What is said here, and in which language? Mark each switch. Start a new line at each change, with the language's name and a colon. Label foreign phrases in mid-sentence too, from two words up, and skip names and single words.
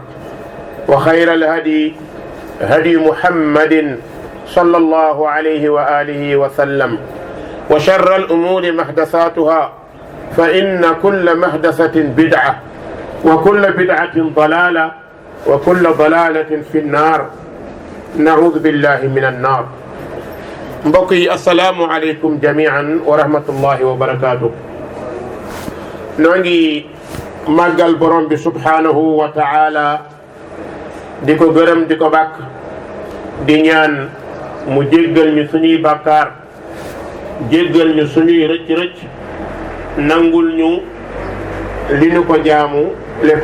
Arabic: وخير الهدي هدي محمد صلى الله عليه وآله وسلم وشر الأمور محدثاتها فإن كل محدثة بدعة وكل بدعة ضلالة وكل ضلالة في النار نعوذ بالله من النار
Wolof: mbokk yi
Arabic: السلام عليكم جميعا ورحمة الله وبركاته.
Wolof: noo ngi màggal borom bi
Arabic: سبحانه وتعالى
Wolof: di ko gërëm di ko bàkk di ñaan mu jéggal ñu suñuy bàkkaar jéggal ñu suñuy rëcc-rëcc nangul ñu li ñu ko jaamu lépp.